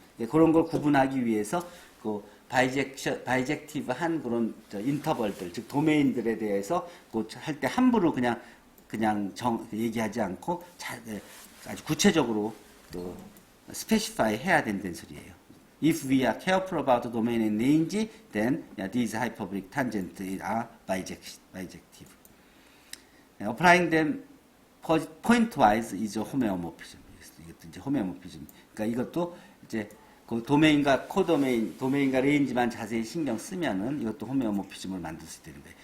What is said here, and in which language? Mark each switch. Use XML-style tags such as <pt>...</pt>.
<ko>그런 걸 구분하기 위해서 그 바이젝티브한 그런 인터벌들 즉 도메인들에 대해서 할 때 함부로 그냥 얘기하지 않고 아주 구체적으로 또 스페시파이 해야 된다는 소리예요.</ko> <en>If we are careful about the domain and range, then these hyperbolic tangents are bijective. Applying them pointwise is a homeomorphism.</en> <ko>이것도 이제 homeomorphism. 그러니까 이것도 이제 그 도메인과 도메인과 레인지만 자세히 신경 쓰면은 이것도 호메오모피즘을 만들 수 있다는 거예요.</ko>